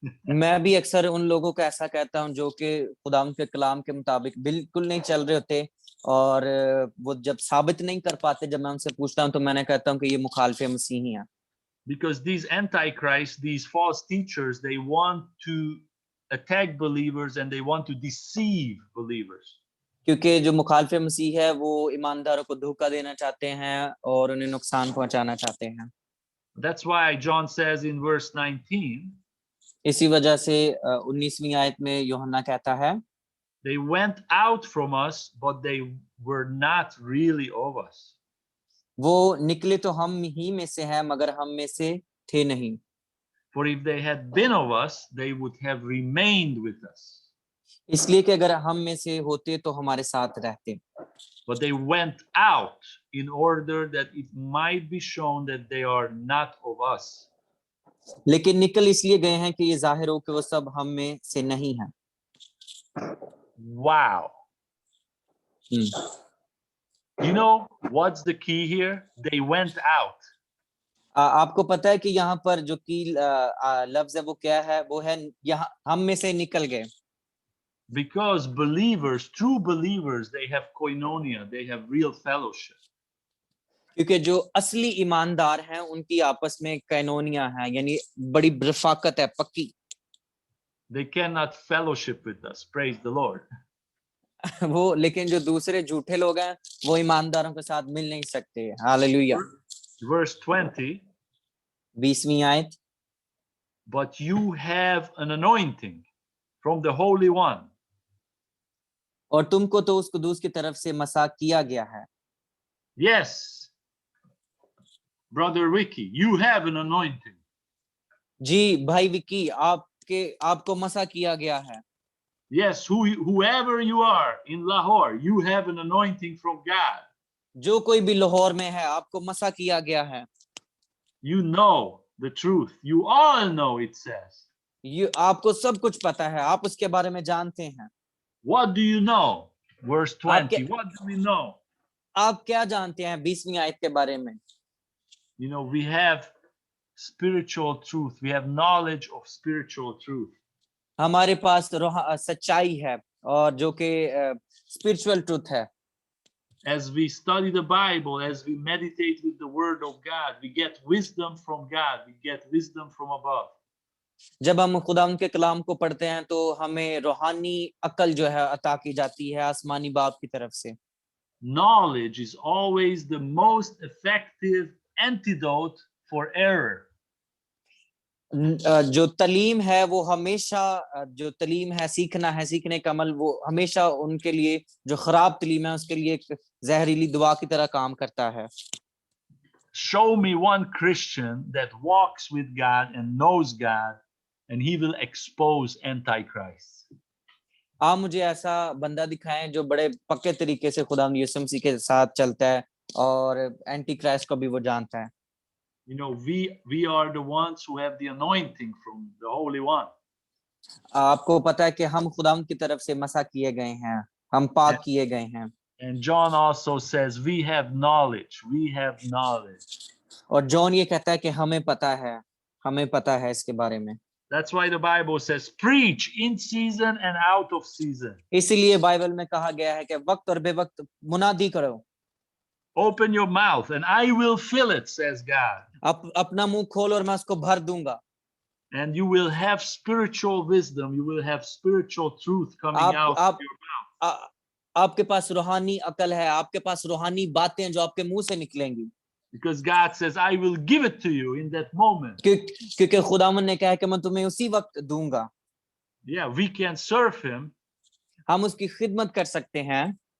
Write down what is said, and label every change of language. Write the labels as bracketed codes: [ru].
[hi] मैं भी अक्सर उन लोगों को ऐसा कहता हूं जो कि खुदा के कलाम के मुताबिक बिल्कुल नहीं चल रहे होते, और वो जब साबित नहीं कर पाते, जब मैं उनसे पूछता हूं तो मैंने कहता हूं कि ये मुखालिफे मसीही हैं। [en] Because these Antichrists, these false teachers, they want to attack believers and they want to deceive believers. [hi] क्योंकि जो मुखालिफे मसीह है वो ईमानदारों को धोखा देना चाहते हैं और उन्हें नुकसान पहुंचाना चाहते हैं। [en] That's why John says in verse 19, [hi] इसी वजह से 19वीं आयत में यूहन्ना कहता है, [en] they went out from us but they were not really of us. [hi] वो निकले तो हम ही में से हैं मगर हम में से थे नहीं। [en] For if they had been of us, they would have remained with us. [hi] इसलिए कि अगर हम में से होते तो हमारे साथ रहते। [en] But they went out in order that it might be shown that they are not of us. [hi] लेकिन निकल इसलिए गए हैं कि ये जाहिर हो कि वो सब हम में से नहीं हैं। [en] Wow. You know what's the key here? They went out. [hi] आपको पता है कि यहाँ पर जो की लफ्ज है वो क्या है? वो है यहाँ हम में से निकल गए। [en] Because believers, true believers, they have koinonia, they have real fellowship. [hi] क्योंकि जो असली ईमानदार हैं उनकी आपस में कैनोनिया है, यानी बड़ी रफाकत है, पक्की। [en] They cannot fellowship with us. Praise the Lord. [hi] वो लेकिन जो दूसरे झूठे लोग हैं वो ईमानदारों के साथ मिल नहीं सकते। हालेलुया। [en] Verse 20. [hi] 20वीं आयत, [en] But you have an anointing from the Holy One. [hi] और तुमको तो उस कुदूस की तरफ से मसा किया गया है। [en] Yes, Brother Ricky, you have an anointing. [hi] जी भाई विकी, आपको मसा किया गया है। [en] Yes, whoever you are in Lahore, you have an anointing from God. [hi] जो कोई भी लाहौर में है आपको मसा किया गया है। [en] You know the truth. You all know, it says. [hi] आपको सब कुछ पता है, आप उसके बारे में जानते हैं। [en] What do you know? Verse 20. What do we know? [hi] आप क्या जानते हैं 20वीं आयत के बारे में? [en] You know, we have spiritual truth. We have knowledge of spiritual truth. [hi] हमारे पास सच्चाई है और जो कि [en] spiritual truth [hi] है। [en] As we study the Bible, as we meditate with the Word of God, we get wisdom from God. We get wisdom from above. [hi] जब हम खुदा के कलाम को पढ़ते हैं तो हमें रूहानी अकल जो है अता की जाती है आसमानी बाप की तरफ से। [en] Knowledge is always the most effective antidote for error. [hi] जो तलीम है वो हमेशा, जो तलीम है सीखना है, सीखने का अमल, वो हमेशा उनके लिए जो खराब तलीम है उसके लिए एक जहरीली दवा की तरह काम करता है। [en] Show me one Christian that walks with God and knows God, and he will expose Antichrist. [hi] आप मुझे ऐसा बंदा दिखाएं जो बड़े पक्के तरीके से खुदा यीशु मसीह के साथ चलता है और एंटी क्राइस्ट को भी वो जानता है। [en] You know, we are the ones who have the anointing from the Holy One. [hi] आपको पता है कि हम खुदा की तरफ से मसा किए गए हैं, हम पाक किए गए हैं। [en] And John also says we have knowledge. We have knowledge. [hi] और जॉन ये कहता है कि हमें पता है इसके बारे में। [en] That's why the Bible says, preach in season and out of season. [hi] इसीलिए बाइबल में कहा गया है कि वक्त और बेवक्त मुनादी करो। [en] Open your mouth and I will fill it, says God. [hi] अपना मुंह खोल और मैं उसको भर दूंगा। [en] And you will have spiritual wisdom. You will have spiritual truth coming out of your mouth. [hi] आपके पास रूहानी अकल है, आपके पास रूहानी बातें जो आपके मुंह से निकलेंगी। [en] Because God says, I will give it to you in that moment. [hi] क्योंकि खुदावंद ने कहा है कि मैं तुम्हें उसी वक्त दूंगा। [en] Yeah, we can serve him [hi] हम उसकी खिदमत कर सकते हैं